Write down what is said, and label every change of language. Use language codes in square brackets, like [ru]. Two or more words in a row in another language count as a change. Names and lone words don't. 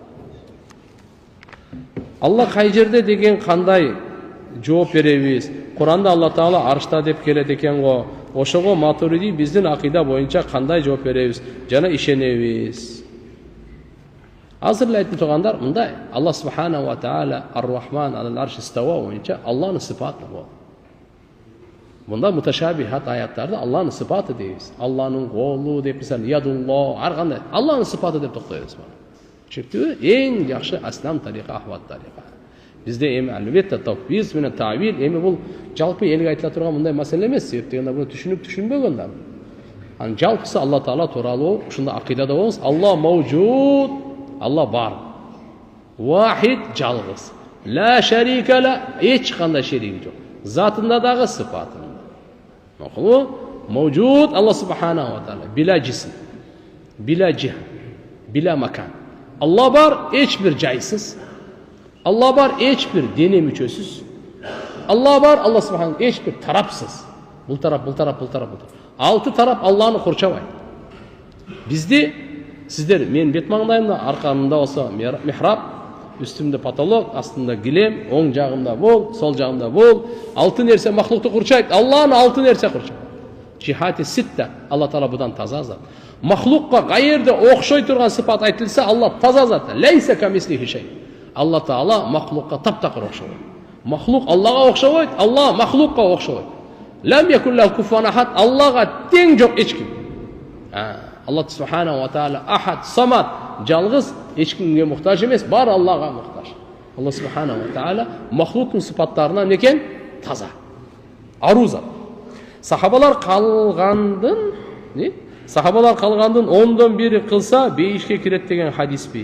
[ky] Алла кай жерде деген кандай жооп беребиз? Куранда Алла Таала аршта деп келет экен го. Ошого Матуриди биздин акыйда боюнча кандай жооп беребиз жана ишенебиз? Азыр айтып тургандар мындай: Алла [ar] سبحانه وتعالى الرحمن على العرش استوى [ky] боюнча Алланын сыпаты бул. Мында муташабихат аяттарда Алланын сыпаты дейбиз. Алланын колу деп мисалы ядулло ар кандай Алланын сыпаты деп токтойбуз. Чүктү эң жакшы [ar] أسلم طريقة، أحوط طريقة. [ky] Бизде эми албетте тавбиз менен тавил эми бул жалпы элге айтыла турган мындай маселе эмес. Себеп дегенде буну түшүнүп түшүнбөгөн да. Анан жалпысы Алла Таала тууралуу ушунда акыйдада болуңуз. Алла маужуд, Алла бар. Вахид, жалгыз. [ar] لا شريك له, [ky] эч кандай шериги жок. Затында дагы, сыпатында. [ar] معقول، موجود الله سبحانه وتعالى، بلا جسم، بلا جهة، بلا مكان. [ky] Алла бар, эч бир жайсыз. Алла бар, эч бир дене мүчөсүз. Алла бар, Алла субханаху эч бир тарапсыз. Бул тарап, бул тарап, бул тарап, бул тарап. Алты тарап Алланы курчабайт. Бизде сиздер, мен бет маңдайымда, аркамда болсо михраб, үстүмдө потолок, астында килем, оң жагымда бол, сол жагымда бол. Алты нерсе махлукту курчайт. Алланы алты нерсе курчайт. [ar] جهات ستة, [ky] Алла Таала будан таза зат. Махлукка кайерде окшой турган сыпат айтылса, Алла таза зат. [ar] ليس كمثله شيء. [ky] Алла Таала махлукка таптакыр окшобойт. Махлук Аллага окшобойт, Алла махлукка окшобойт. [ar] لم يكن له كفوا أحد. [ky] Аллага тең жок эч ким. Алла [ar] سبحانه وتعالى أحد، صمد, [ky] жалгыз, эч кимге муктаж эмес, бар Аллага муктаж. Алла [ar] سبحانه وتعالى [ky] махлуктун сыпаттарынан экен таза. Аруза. Сахабалар калгандын 10дон бири кылса бейишке кирет деген хадиспи?